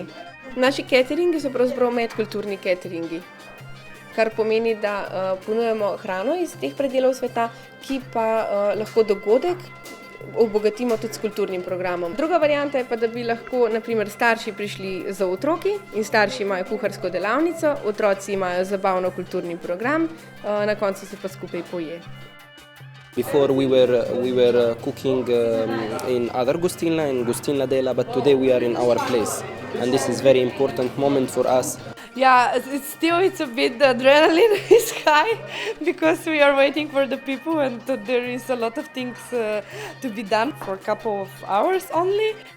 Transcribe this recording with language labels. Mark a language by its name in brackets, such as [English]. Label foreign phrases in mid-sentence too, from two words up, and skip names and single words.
[Slovenian] Naši cateringi so pravzaprav medkulturni cateringi, kar pomeni, da ponujemo hrano iz teh predelov sveta, ki pa lahko dogodek obogatimo tudi s kulturnim programom. Druga varianta je pa, da bi lahko na primer starši prišli za otroki in starši imajo kuharsko delavnico, otroci imajo zabavno kulturni program, na koncu se pa skupaj poje. [English] Before we were cooking in other gostilna, in Gostilna Dela, but today we are in our place. And this is very important moment for us. Yeah, it's a bit, the adrenaline is high because we are waiting for the people and there is a lot of things to be done for a couple of hours only.